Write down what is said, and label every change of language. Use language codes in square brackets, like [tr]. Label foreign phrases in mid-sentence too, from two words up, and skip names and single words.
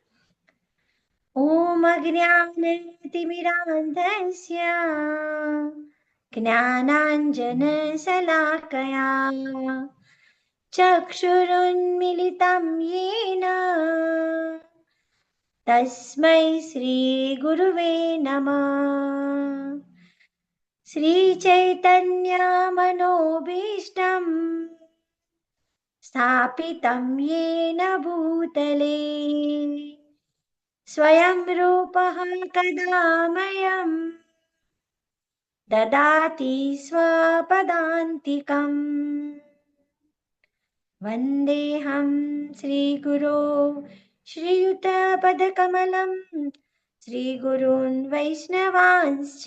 [sa] ઓમ અજ્ઞાનતિમિરાંધસ્ય જ્ઞાનાંજનશલાકયા ચક્ષુરુન્મિલિतं येन તસ્मै શ્રીગુરુવે નમઃ. શ્રીચૈતન્યમનોભીષ્ટં સ્થાપિतं येन भूतले स्वयं रूपः कदा मह्यं ददाति स्वपदान्तिकम्. वन्देऽहं श्रीगुरो श्रीयुतपदकमलं श्रीगुरून् वैष्णवांश्च